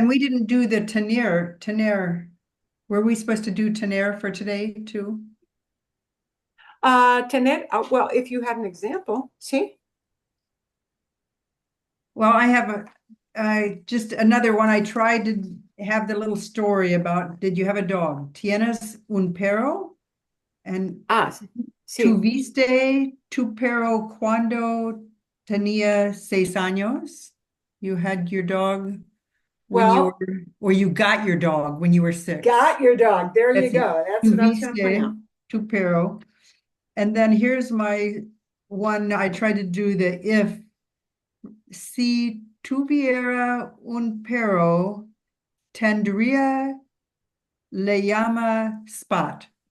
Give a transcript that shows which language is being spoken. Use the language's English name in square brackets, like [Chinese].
[English] And we didn't do the tener. Were we supposed to do tener for today too? Tener, well, if you had an example, ¿sí? Well, I have just another one. I tried to have the little story about, did you have a dog? [Spanish] ¿Tienes un perro? [English] And [Spanish] Sí. ¿tuviste tu perro cuando tenía 6 años? [English] You had your dog when you Well, were, or you got your dog when you were 6. got your dog. There you That's it. go. That's what I was going to point out. [Spanish] Tuviste tu perro. [English] And then here's my one. I tried to do the if. [Spanish] Si tuviera un perro, tendría le llama Spot.